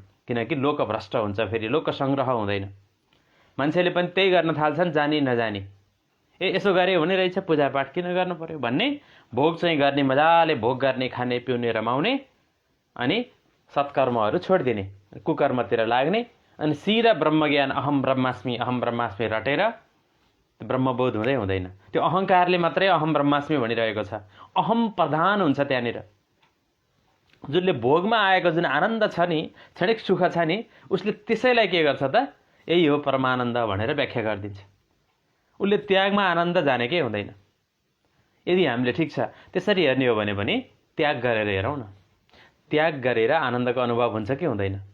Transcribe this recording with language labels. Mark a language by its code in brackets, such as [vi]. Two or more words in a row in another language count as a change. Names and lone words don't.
[ne] किनकि लोकभ्रष्ट हुन्छ, फेरि लोकसङ्ग्रह हुँदैन। मान्छेले पनि त्यही गर्न थाल्छन्, जानी नजानी। यसो गरे हुने रहेछ, पूजापाठ किन गर्नु पर्यो भन्ने, भोग चाहिँ गर्ने, मजाले भोग गर्ने, खाने पिउने रमाउने, अनि सत्कर्महरू छोडिदिने, कुकर्मतिर लाग्ने, अनि सिधा ब्रह्मज्ञान [sa] अहम ब्रह्मास्मि [ne] रटेर ब्रह्मबोध हुँदै हुँदैन। त्यो अहङ्कारले मात्रै [sa] अहम ब्रह्मास्मि [ne] भनिरहेको छ। अहम प्रधान हुन्छ त्यहाँनिर। जसले भोगमा आएको जुन आनन्द छ नि, क्षणिक सुख छ नि, उसले त्यसैलाई के गर्छ त, यही हो परमानन्द भनेर व्याख्या गरिदिन्छ। उसले त्यागमा आनन्द जानेकै हुँदैन। यदि हामीले ठिक छ त्यसरी हेर्ने हो भने पनि त्याग गरेर हेरौँ न, त्याग गरेर आनन्दको अनुभव हुन्छ कि हुँदैन।